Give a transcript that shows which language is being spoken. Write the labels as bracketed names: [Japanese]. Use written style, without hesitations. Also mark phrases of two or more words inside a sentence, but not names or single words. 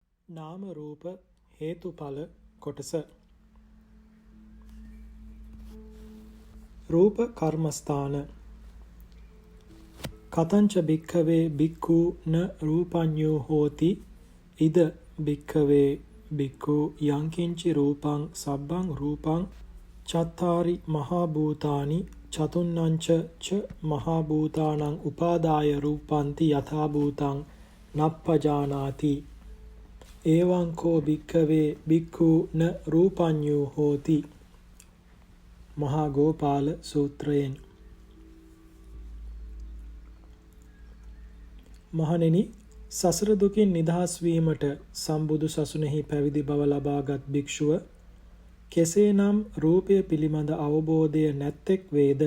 [Sinhala] නාම රූප හේතුඵල කොටස. රූප කර්මස්ථාන. [Pali] කතංච භික්ඛවේ භික්ඛු න රූපඤ්ඤෝ හෝති ඉද භික්ඛවේ භික්ඛු යංකින්චි රූපං සබ්බං රූපං චත්තාරි මහා භූතානි චතුන්නංච ච මහා භූතානං උපාදාය රූපಂತಿ යථා භූතං නප්පජානාති එවං කෝ භික්ඛවේ භික්ඛු න රූපඤ්ඤෝ හෝති. [Sinhala] මහා ගෝපාල සූත්‍රයෙන්. මහණෙනි, සසර දුකින් නිදහස් වීමට සම්බුදු සසුනේහි පැවිදි බව ලබාගත් භික්ෂුව කෙසේනම් රූපය පිළිබඳ අවබෝධය නැත්තෙක් වේද?